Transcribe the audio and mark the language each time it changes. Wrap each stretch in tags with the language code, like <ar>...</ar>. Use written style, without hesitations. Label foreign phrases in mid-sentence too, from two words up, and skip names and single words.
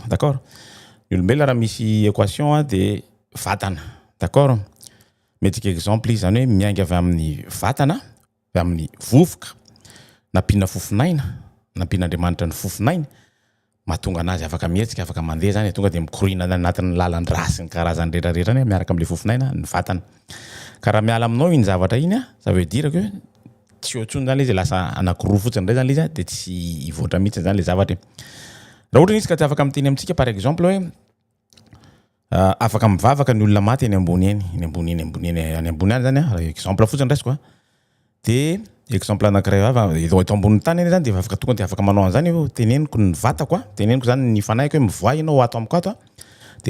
<mg>d'accord ny olombelona raha misy</mg> <fr>équation de</fr> <mg>vatana d'accord metsika exemple izy zany hoe miainga avy amin'ny vatana avy amin'ny vovoka nampiana fofinaina nampian'Andriamanitra ny fofinaina mahatonga anazy afaka mihetsika afaka mandeha zany tonga de mikorina anatin'ny lalan-drasy ny karazany rehetrarehetra ny miaraka am'le fofinaina ny vatana ka raha miala aminao iny zavatra iny</mg> <fr>ça veut dire que</fr> <mg>tsy ohatsony zany le izy lasa anakiroa fotsiny ndray zany le izy de tsy hivoatra mihitsy zany le zavatra raha ohatra izy ka tsy afaka miteny amintsika</mg> <fr>par exemple</fr> <mg>hoe afaka mivavaka ny olona maty any ambony any zany exemple fotsiny raisiko de exemple anankiray eto ambony tany eny zany de afaka tonga de afaka manao an'izany teneniko ny vatako teneniko zany ny fanahiko hoe mivoa ianao ato amiko ato de</mg>